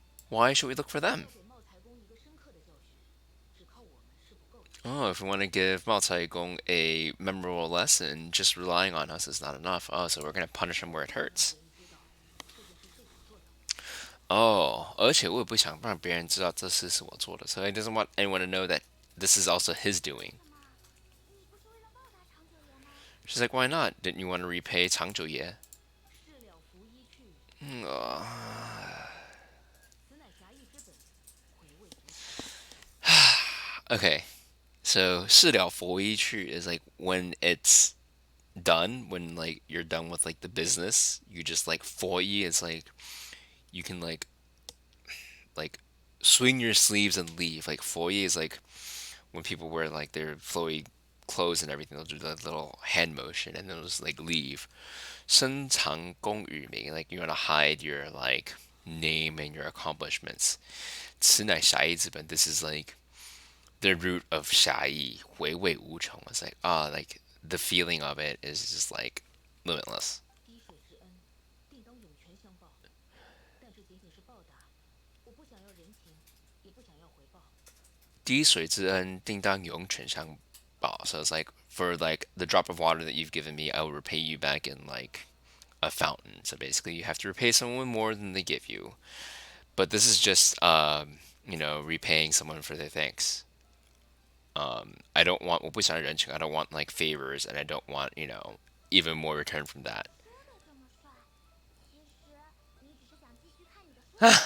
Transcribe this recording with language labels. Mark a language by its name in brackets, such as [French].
[English] Why should we look for them? [Chinese] 给茂才公一个深刻的教训，只靠我们是不够的。 [English] Oh, if we want to give Mao Caigong a memorable lesson, just relying on us is not enough. Oh, so we're going to punish him where it [Chinese] 不能让 [English] hurts. [Chinese] 别人知道这件事是我做的。 [English] Oh, [Chinese] 而且我也不想让别人知道这事是我做的, [English] so he doesn't want anyone to know that this is also his doing. [Chinese] 为什么？你不是为了报答长久爷吗？ [English] She's like, why not? Didn't you want to repay Chang Ye? [Chinese] 事了拂衣去， [English] Oh. [Chinese] 此乃侠义之本，回味无穷。 [English] Okay, so [Chinese] 事了拂衣去 [English] is like when it's done, when like you're done with like the business, you just like 拂衣 is like you can like swing your sleeves and leave. Like 拂衣 is like when people wear like their flowy clothes and everything, they'll do the little hand motion and then they'll just like leave. [Chinese] 深藏功与名, [English] like you want to hide your like name and your accomplishments. [Chinese] 此乃侠义之本, [English] this is like the root of 侠义, [Chinese] 回味无穷. [English] It's like like the feeling of it is just like limitless. [Chinese] 滴水之恩，定当涌泉相报。但这仅仅是报答，我不想要人情，也不想要回报。滴水之恩定当涌泉相报. [English] So it's like for like the drop of water that you've given me, I will repay you back in like a fountain. So basically, you have to repay someone more than they give you. But this is just repaying someone for their thanks. I don't want [Chinese] 我不想人情, [English] I don't want like favors, and I don't want even more return from that. [Chinese] 说的这么帅，其实你只是想继续看你的书。